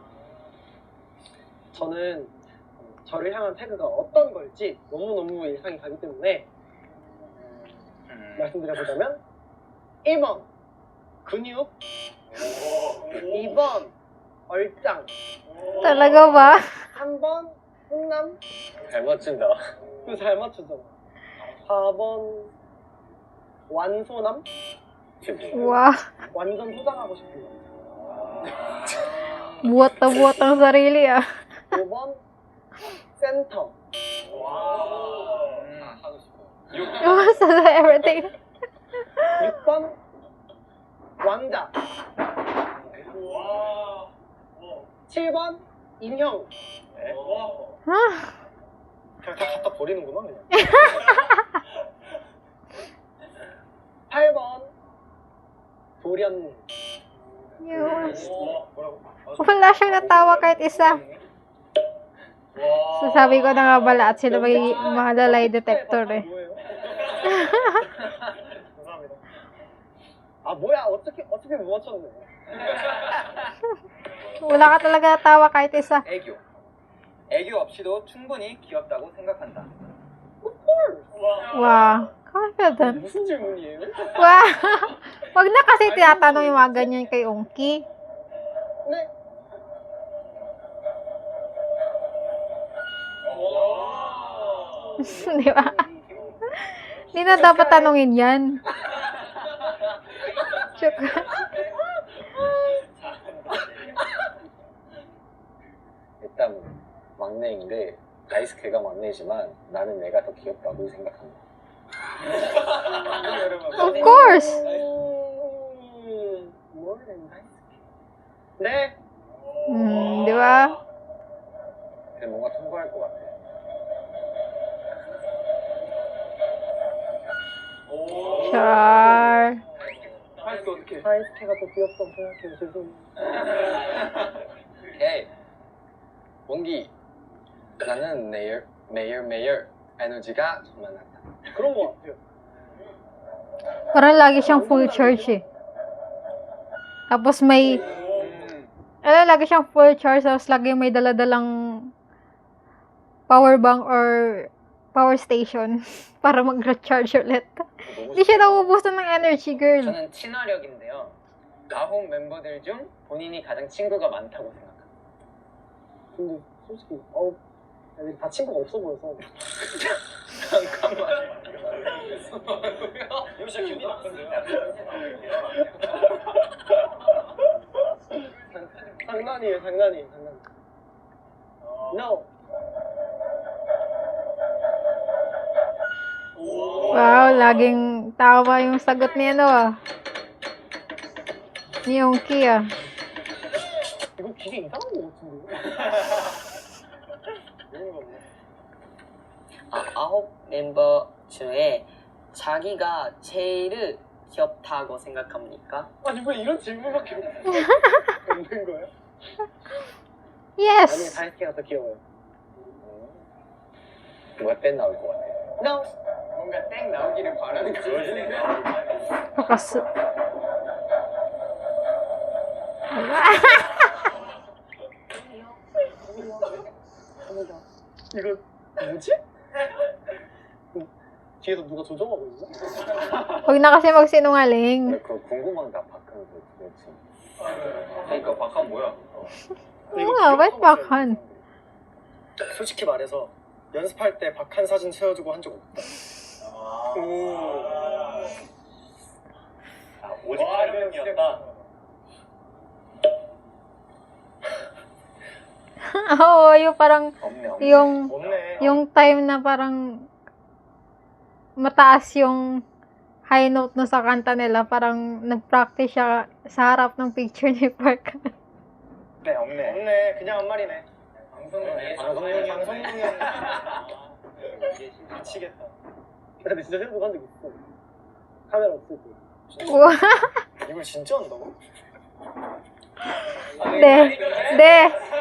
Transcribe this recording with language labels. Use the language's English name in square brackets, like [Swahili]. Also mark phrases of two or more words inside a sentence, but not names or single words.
[Korean] 저는 저를 향한 태그가 어떤 걸지 너무너무 예상이 가기 때문에 말씀드려보자면 1번 근육 2번 얼짱 [Filipino] Talaga ba? [Korean] 3번 훈남 잘 맞춘다. 이거 잘 맞추죠 4번 완소남 지금 [English] Wow. [Korean] 완전 소장하고 싶은 거 [Filipino] Buhat na buhat ang sarili ah. [Korean] 5번 센터. 하고 싶어. [Filipino] Basta sa everything. [Korean] 6번 왕자. 7번 인형. 아, 그냥 다 갖다 버리는구나 그냥. 8번 도련. [Filipino] yun. [Korean] 뭐라고? [Filipino] Wala siyang natawa kahit isa. Sasabi ko na nga bala at sila may mga lie detector eh. [Korean] 뭐예요? 감사합니다. 아 뭐야 어떻게 못 맞췄네. [Filipino] Wala ka talaga natawa kahit isa. [Korean] 애교. 애교 없이도 충분히 귀엽다고 생각한다. [English] Wow. Confident. [Korean] 무슨 질문이에요? [English] Wow. [Filipino] Wag na kasi tinatanong yung mga ganyan kay Ongki. [Korean] 네. [Filipino] Di ba? Hindi na dapat tanongin yan. [English] Joke. [Korean] 일단 막내인데 다이스케가 막내지만 나는 내가 더 귀엽다고 생각한다. [English] Of course. More than nice. [Korean] 네. [Filipino] Di ba? [Korean] 근데 뭔가 통과할 것 같아. [Filipino] Char. [Korean] 다이스케 어떻게? 다이스케가 더 귀엽다고 생각해요. 죄송해요. 오케이. 원기. 나는 매일 에너지가 전만한다. 그런 거 같아요. [Filipino] Parang lagi siyang [English] full charge [Filipino] eh. Tapos may, lagi siyang [English] full charge, [Filipino] tapos lagi may daladalang [English] power bank or power station [Filipino] para mag-recharge ulit. Hindi siya nauubusan ng energy, girl. [Korean] 저는 친화력인데요. 아홉 멤버들 중 본인이 가장 친구가 많다고 생각합니다. 근데 솔직히 애들이 다 친구가 없어 보여서. 잠깐만. 이거 진짜 기분이 나쁜데요? 장난이에요, 장난. [English] No. [Filipino] Wow, laging tawa yung sagot ni ano ah. Ni Ongki ah. [Korean] 이거 되게 이상한 거 같은데요? 이런 거 없네. 아홉 멤버 중에 자기가 제일 귀엽다고 생각합니까? 아니 왜 이런 질문밖에 없는 거예요? 아니 [English] Yes! [Korean] 다이스케가 더 귀여워요. 뭔가 땐 나올 것 같아. [English] No. [Korean] 뭔가 땡 나오기를 바라는 거지. Kakas... 이거 뭐지? 뒤에서 누가 조정하고 있나? [Filipino] Huwag na kasi magsinungaling. [Korean] 근데 그거 궁금하다, 박하는 거 도대체. 그러니까 박한 뭐야? [Filipino] Oo nga, ba't bakhan? [Korean] 솔직히 말해서 연습할 때 박한 사진 채워주고 한 적 없다. 오직 촬영이었다. [Filipino] Oo, yung parang, [Korean] 없네. 없네. [Filipino] yung time na parang mataas yung [English] high note [Filipino] no sa kanta nila, parang nag-practice siya sa harap ng picture ni Park. [Korean] 네, 없네. 없네. 그냥 한 말이네. 방송용이. 미치겠다. 근데 진짜 생각도 한적 있어. 카메라 없을 때. 우와. 이걸 진짜 한다고? 네. 네.